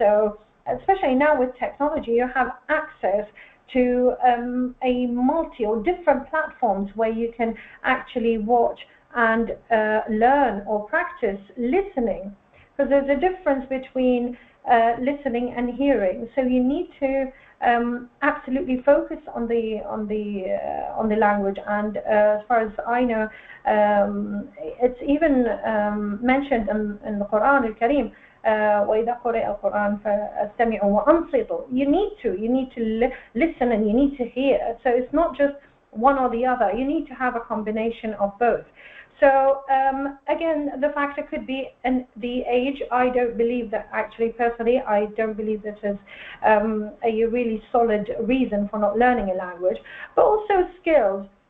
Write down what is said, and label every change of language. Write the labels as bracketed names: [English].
[English] So especially now with technology, you have access to a multi or different platforms where you can actually watch and learn or practice listening, because there's a difference between listening and hearing. So you need to absolutely focus on the language. And as far as I know, it's even mentioned in the Quran al-Karim [Arabic] وإذا قرئ القرآن فاستمعوا وأنصتوا. [English] You need to listen and you need to hear. So it's not just one or the other. You need to have a combination of both. So again, the factor could be the age. I don't believe that, actually, personally, I don't believe this is a really solid reason for not learning a language, but also skills.